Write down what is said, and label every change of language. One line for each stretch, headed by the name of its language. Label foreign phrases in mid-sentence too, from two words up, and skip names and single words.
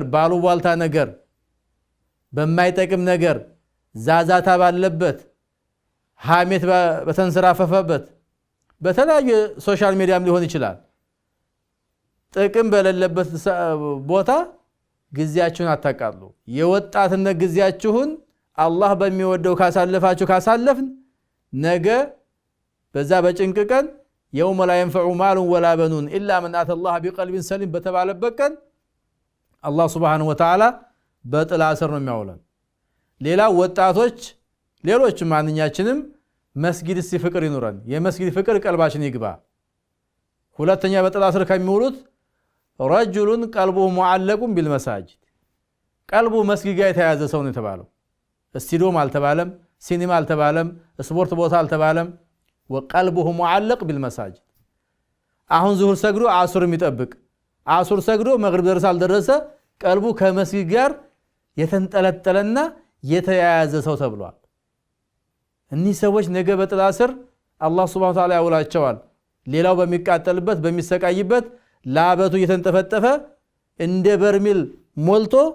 Amharic: ባሉባልታ ነገር በማይጠቅም ነገር ዛዛታ ባለበት ሐሜት በተንሰራፈፈበት በተለያየ ሶሻል ሚዲያም ሊሆን ይችላል ጥቅም በሌለበት ቦታ ግዚያችሁን አታቃሉ። የወጣትነት ግዚያችሁን አላህ በሚወደው ካሳለፍን ነገ በዛ በጭንቅ ቀን
Arabic: يوم لا ينفع مال ولا بنون إلا من أتى الله بقلب سليم
Amharic: በተባለበት ቀን አላህ
Arabic: سبحانه وتعالى
Amharic: በጥላ ስር ነው የሚያውለን። ሌላ ወጣቶች ሌሎች ማንኛችንም መስጊድ ሲፍቅር ይኑረን። የመስጊድ ፍቅር ቀልባችን ይግባ። ሁለተኛ በጥላ ስር ከሚውሉት
Arabic: رجل قلبه معلق بالمساجد
Amharic: ቀልቡ መስጊድ ጋር የተያዘ ሰው ነው የተባለው። ስቱዲዮም አልተባለም፣ ሲኒማ አልተባለም፣ ስፖርት ቦታ አልተባለም።
Arabic: وقلبه معلق بالمساجد
Amharic: አሁን ዙሁር ሰግዶ አሱር የሚጠብቅ አሱር ሰግዶ መግሪብ ደረሰ አልደረሰ ቀልቡ ከመስጊድ ጋር የተንጠለጠለና የተያያዘ ሰው ተብሏል። እነዚህ ሰዎች ነገ በጥላ ስር አላህ
Arabic: سبحانه وتعالى
Amharic: ያውላቸዋል። ሌላው በሚቃጠልበት በሚሰቃይበት ላበቱ እየተንጠፈጠፈ እንደ በርሚል ሞልቶ